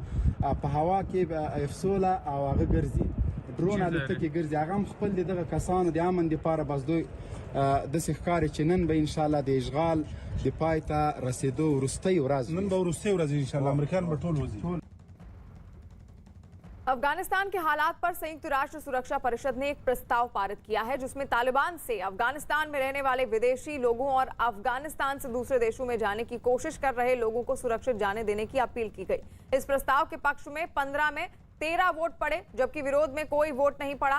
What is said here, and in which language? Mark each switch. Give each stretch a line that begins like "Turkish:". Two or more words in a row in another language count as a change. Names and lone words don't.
Pashto: په هوا کې افسوله او هغه ګرځي، ډرون الوتکې ګرځي. هغه هم خپل دغه کسانو د امن دپاره بس دوی داسې ښکاري چې نن به انشاءالله د اشغال د پای ته رسېدو وروستۍ ورځ نن به وروستۍ ورځ انشاءالله امریکایان به ټول وځي.
Hindi: अफगानिस्तान के हालात पर संयुक्त राष्ट्र सुरक्षा परिषद ने एक प्रस्ताव पारित किया है, जिसमें तालिबान से अफगानिस्तान में रहने वाले विदेशी लोगों और अफगानिस्तान से दूसरे देशों में जाने की कोशिश कर रहे लोगों को सुरक्षित जाने देने की अपील की गई। इस प्रस्ताव के पक्ष में 15 में 13 वोट पड़े, जबकि विरोध में कोई वोट नहीं पड़ा।